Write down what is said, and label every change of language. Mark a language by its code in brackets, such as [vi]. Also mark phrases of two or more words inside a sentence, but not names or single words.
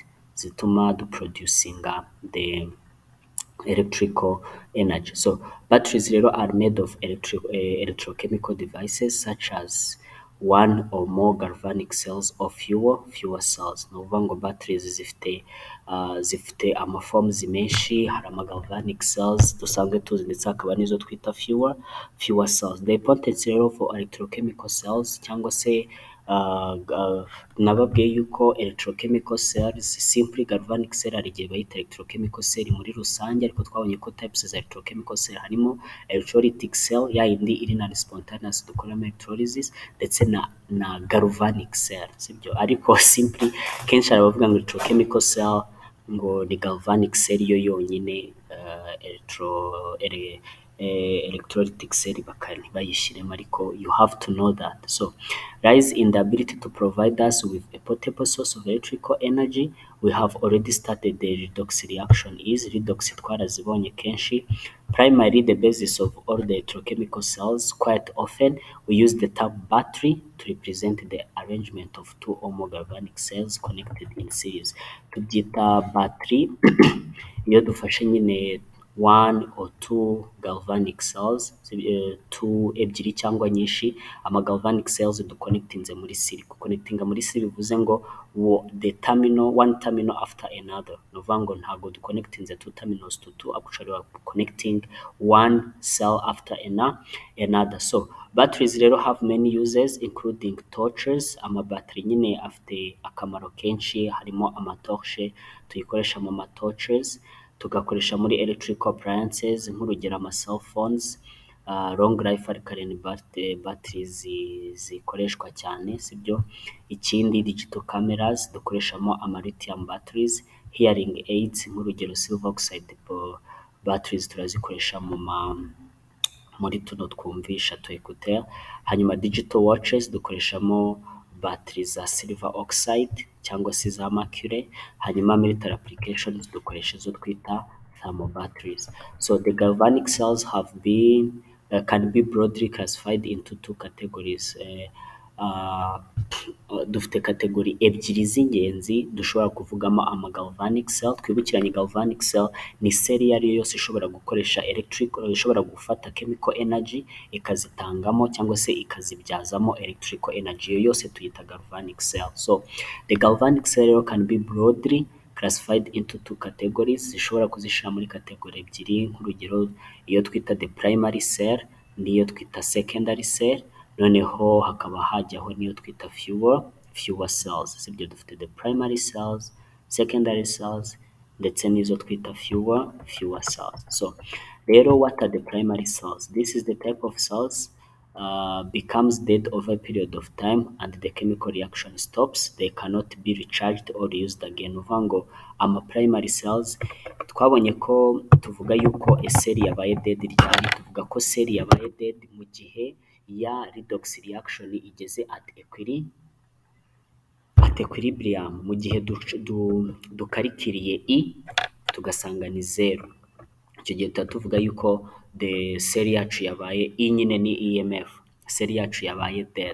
[rw] Zituma duproducinga [en] the electrical energy. So batteries rero are made of electrochemical devices such as one or more galvanic cells or fuel cells. [rw] Ni ukuvuga ngo batteries zifite amaforms menshi, hari ama [en] galvanic cells [rw] dusanzwe tuzi ndetse hakaba n'izo twita [en] fuel cells. The importance [rw] rero [en] for electrochemical cells [rw] cyangwa se nababwiye yuko [en] electrochemical cells, simply galvanic cell [rw] hari igihe bayita [en] electrochemical cell [rw] muri rusange, ariko twabonye ko types za [en] electrochemical cell [rw] harimo [en] electrolytic cell [rw] ya yindi iri na spontaneous dukoramo electrolysis ndetse na [en] galvanic cell, [rw] sibyo? Ariko simply kenshi hari abavuga ngo [en] electrochemical cell [rw] ngo ni [en] galvanic cell [rw] yo yonyine, [en] electrolytic cell [rw] bayishyiremo, ariko [en] you have to know that. So lies in the ability to provide us with a portable source of electrical energy. We have already started the redox reaction. Is redox [rw] twarazibonye kenshi. [en] Primarily the basis of all the electrochemical cells. Quite often we use the term battery to represent the arrangement of two or more galvanic cells connected in series. [rw] Tubyita battery iyo dufashe nyine [en] one or two galvanic cells, two [rw] ebyiri cyangwa nyinshi, ama [en] galvanic cells [rw] duconnectinze muri series. Connectinga muri series bivuze ngo [en] the terminal, one terminal after another. [rw] No ukuvuga ngo ntabwo duconnectinze [en] two terminals to two, actually we are connecting one cell after another. So batteries rero have many uses including torches. [rw] Ama battery nyine afite akamaro kenshi, harimo ama torche tuyikoresha mu ma torches, tugakoresha muri [en] electrical appliances [rw] nk'urugero ama [en] cell phones, long life alkaline batteries [rw] zikoreshwa cyane, sibyo? Ikindi [en] digital cameras [rw] dukoreshamo ama [en] lithium batteries, hearing aids [rw] nk'urugero [en] silver oxide batteries [rw] turazikoresha muri tuno twumvisha tu écouteur. Hanyuma [en] digital watches [rw] dukoreshamo batteries za [en] silver oxide [rw] cyangwa se za mercury. Hanyuma [en] military applications [rw] dukoresha izo twita [en] thermal batteries. So the galvanic cells have been can be broadly classified into two categories. [rw] Dufite kategori ebyiri z'ingenzi dushobora kuvugamo ama galvanic cell. Twibukiranye [en] galvanic cell [rw] ni cell iyo ari yo yose ishobora gukoresha ishobora gufata [en] chemical energy [rw] ikazitangamo cyangwa se ikazibyazamo [en] electrical energy, [rw] iyo yose tuyita [en] galvanic cell. So the galvanic cell can be broadly classified into two categories. [rw] Zishobora kuzishyira muri kategori ebyiri, nk'urugero iyo twita [en] the primary cell [rw] n'iyo twita [en] secondary cell, [rw] noneho hakaba hajyaho niyo twita [en] fuel cells, [rw] sibyo? Dufite [en] the primary cells, secondary cells [rw] ndetse n'izo twita [en] fuel cells. So rero what are the primary cells? This is the type of cells becomes dead over a period of time and the chemical reaction stops. They cannot be recharged or used again. [rw] Uvuga ngo ama [en] primary cells [rw] twabonye ko tuvuga yuko cell yabaye dead ryari, tuvuga ko cell yabaye dead mu gihe ya [en] redox reaction [rw] igeze [en] at equilibrium, [rw] mu gihe dukarikiriye tugasanga ni zeru, icyo gihe tuba tuvuga yuko [en] the cell [rw] yacu yabaye E nyine ni EMF, cell yacu yabaye dead.